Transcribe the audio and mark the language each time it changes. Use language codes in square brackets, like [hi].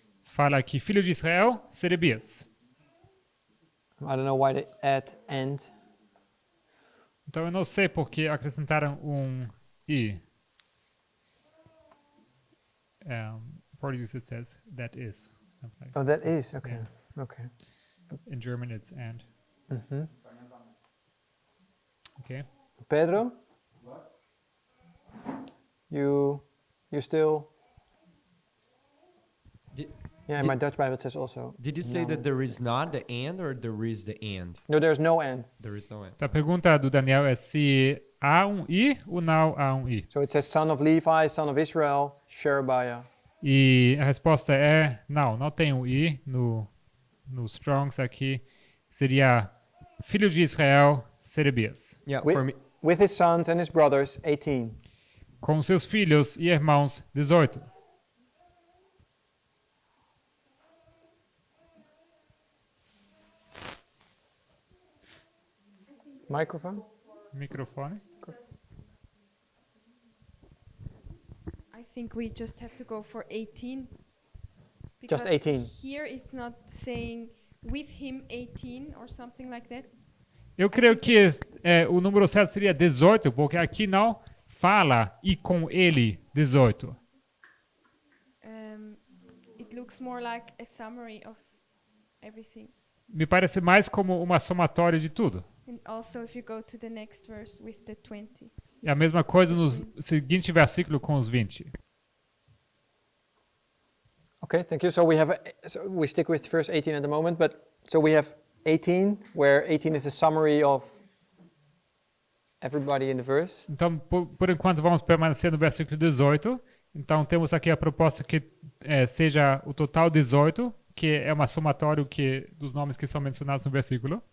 [pt] Fala aqui, filho de Israel, Serebias. [en] I don't know why they add and. [pt] Então eu não sei por que acrescentaram i. [en] Portuguese it says that is. Something like Oh, that is. Okay. Yeah. Okay. In German it's and. Mhm. Okay. Pedro? You still? Did- Yeah, in my Dutch Bible it says also. Did you say No. that there is not the and or there is the and? No, there's no and. There is no and. [pt] Então a pergunta do Daniel é se há i ou não há i. [en] So it says son of Levi, son of Israel, Sherebiah. [pt] E a resposta é não tem i no Strongs aqui. Seria filho de Israel, Serebias. [en] Yeah, With, for me, with his sons and his brothers, 18. [pt] Com seus filhos e irmãos, 18. [en] Microphone? [pt] Microfone. [en] I think we just have to go for 18. Just because 18. Here it's not saying with him 18 or something like that. [pt] Eu creio que o número certo seria 18, porque aqui não fala e com ele 18. [en] It looks more like a summary of everything. [pt] Me parece mais como uma somatória de tudo. [en] And also if you go to the next verse with the 20. [pt] É a mesma coisa no seguinte versículo com os 20. [en] Okay, thank you. So we stick with verse 18 at the moment, but so we have 18, where 18 is a summary of everybody in the verse. [pt] Então, por enquanto, vamos permanecer no versículo 18. Então, temos aqui a proposta que seja o total 18, que é uma somatório dos nomes que são mencionados no versículo.